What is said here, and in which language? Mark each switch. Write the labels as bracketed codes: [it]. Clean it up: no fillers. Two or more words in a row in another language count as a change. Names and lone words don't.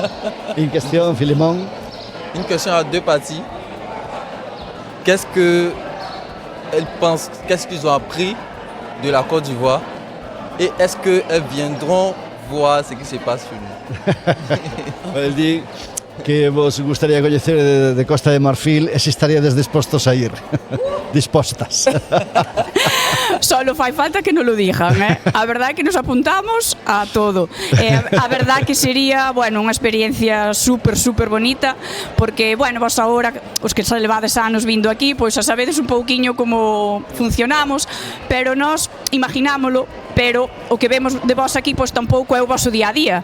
[fr] Une question, Philémon? Une question à deux parties. Qu'est-ce qu'ils pensent, qu'est-ce qu'ils ont appris de la Côte d'Ivoire et est-ce qu'elles viendront voir ce qui se passe chez nous? Elle dit que [gl] vos gustaría coñecer de Costa de Marfil e se estaríades dispostos a ir. Dispostas. Solo fai falta que nos lo digan, eh? A verdade é que nos apuntamos a todo. A verdade que sería, bueno, unha experiencia super bonita, porque, bueno, vos agora, os que xa levades anos vindo aquí, pois xa sabedes un pouquiño como funcionamos, pero nós imaginámolo, pero o que vemos de vos aquí, pois tampouco é o vosso día a día.